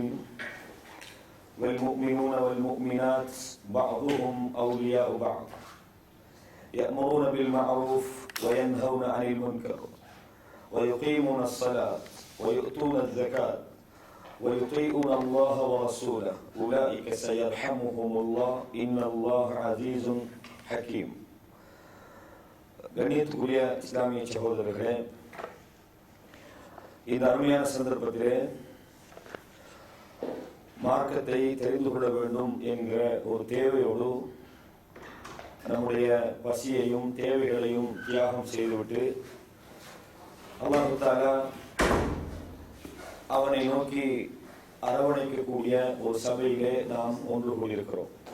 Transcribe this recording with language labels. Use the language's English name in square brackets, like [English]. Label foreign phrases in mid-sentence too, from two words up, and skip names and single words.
[Arabic] والمؤمنون والمؤمنات بعضهم أولياء بعض يأمرون بالمعروف وينهون عن المنكر ويقيمون الصلاة ويؤتون الزكاة ويطيعون الله ورسوله أولئك سيرحمهم الله إن الله عزيز حكيم. [Tamil] கண்ணியத்துக்குரிய இஸ்லாமிய சகோதரர்களே, இந்த அருமையான சந்தர்ப்பத்திலே மார்க்கத்தை தெரிந்து கொள்ள வேண்டும் என்கிற ஒரு தேவையோடு நம்முடைய பசியையும் தேவைகளையும் தியாகம் செய்துவிட்டு [Arabic] الله تعالى [Tamil] அவனை நோக்கி அரவணைக்கக்கூடிய ஒரு சபையிலே நாம் ஒன்று கூடியிருக்கிறோம்.